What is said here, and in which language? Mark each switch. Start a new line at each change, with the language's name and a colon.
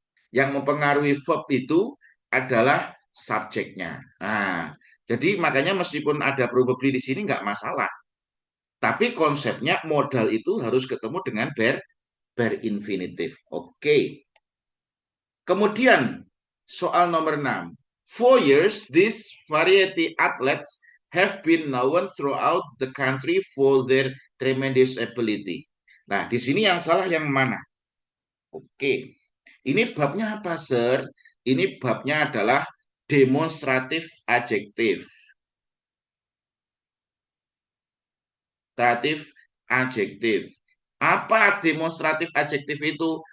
Indonesian: Yang mempengaruhi verb itu adalah subjeknya. Nah, jadi makanya meskipun ada probably di sini nggak masalah. Tapi konsepnya modal itu harus ketemu dengan bare infinitive. Oke. Kemudian soal nomor 6.
English: For years, these variety athletes have been known throughout the country for their tremendous ability.
Indonesian: Nah, di sini yang salah yang mana? Oke. Ini babnya apa, Sir? Ini babnya adalah demonstratif adjektif. Demonstratif adjektif. Apa demonstratif adjektif itu?